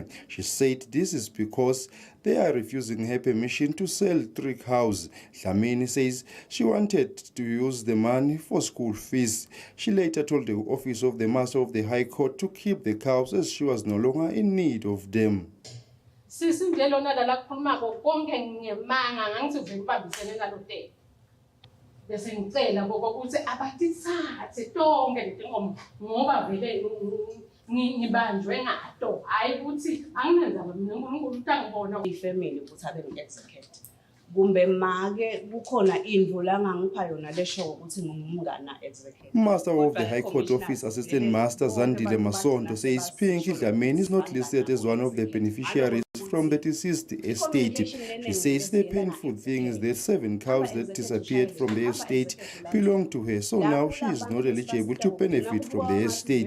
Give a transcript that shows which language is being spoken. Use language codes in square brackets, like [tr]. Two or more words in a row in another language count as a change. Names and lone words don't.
[en] She said this is because they are refusing her permission to sell 3 cows. Dlamini says she wanted to use the money for school fees. She later told the Office of the Master of the High Court to keep the cows as she was no longer in need of them. [ss] Bese ngicela ukuthi abatithathe tonke letinkomo ngoba vele ngibanjwe ngato hayi ukuthi anginenza mina uNkulunkulu utangibona ifamily ukuthi abe ngi-execute kumbe make kukhona indlu la ngangipha yona lesho ukuthi ngumngana executive. [en] Master of the High Court Office Assistant Master Zandile Masonto says Pinky Dlamini is not listed as one of the beneficiaries from the deceased estate. She says the painful thing is that 7 cows that disappeared from the estate belong to her, so now she is not eligible to benefit from the estate.